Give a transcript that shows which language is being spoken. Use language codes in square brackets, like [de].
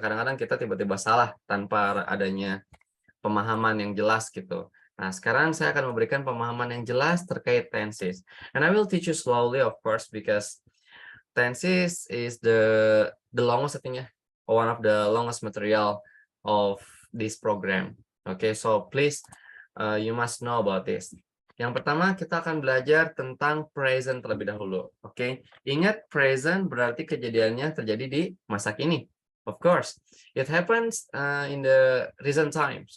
[id] Kadang-kadang kita tiba-tiba salah tanpa adanya pemahaman yang jelas gitu. Nah, sekarang saya akan memberikan pemahaman yang jelas terkait tenses. [en] And I will teach you slowly, of course, because tenses is the longest, I think, yeah, one of the longest material of this program. Okay, so please you must know about this. [id] Yang pertama kita akan belajar tentang present terlebih dahulu. Oke, ingat present berarti kejadiannya terjadi di masa kini. [en] Of course, it happens in the recent times.